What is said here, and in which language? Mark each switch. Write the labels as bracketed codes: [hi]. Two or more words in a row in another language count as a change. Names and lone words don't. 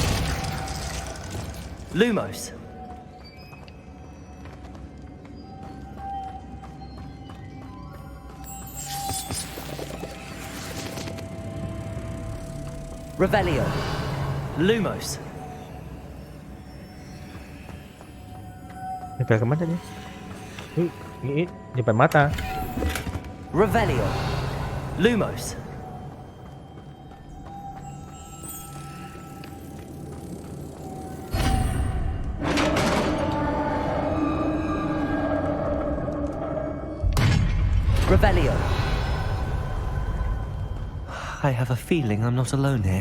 [la] Lumos. Revelio. Lumos. [id] Nempel kemana dia? Ini depan mata. [la] Revelio. Lumos. Revelio. [en] I have a feeling I'm not alone here.